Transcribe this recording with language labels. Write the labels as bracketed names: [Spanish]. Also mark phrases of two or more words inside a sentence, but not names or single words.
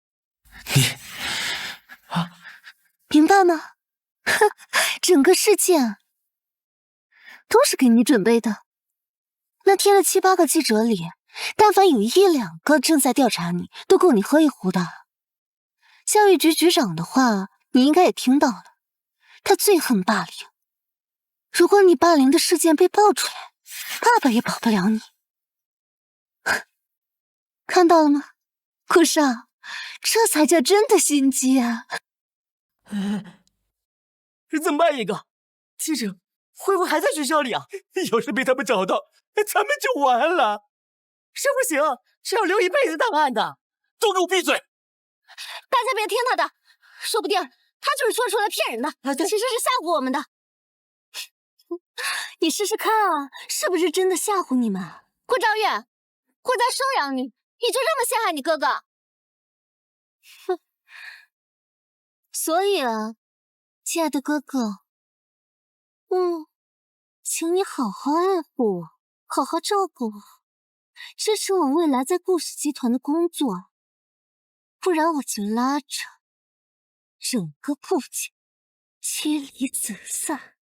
[Chinese] 明白嗎？整個事件都是給你準備的。那添了7、8個記者裡，但凡有1、2個正在調查你，都夠你喝一壺的。教育局局長的話，你應該也聽到了，他最恨霸凌。如果你霸凌的事件被爆出來，爸爸也保不了你。看到了嗎，顧少，這才叫真的心機啊！怎么辦，野哥？记者会不会還在學校裡啊？要是被他們找到，咱們就完了。是不行，是要留一輩子檔案的。都給我閉嘴！大家別聽他的，說不定他就是說出來騙人的，其實是嚇唬我們的。你試試看啊，是不是真的嚇唬你們？顧昭月，顧家收養你，你就這麼陷害你哥哥？哼。所以啊，親愛的哥哥，請你好好愛護我，好好照顧我，支持我未來在顧氏集團的工作，不然我就拉着整個顧家妻離子散。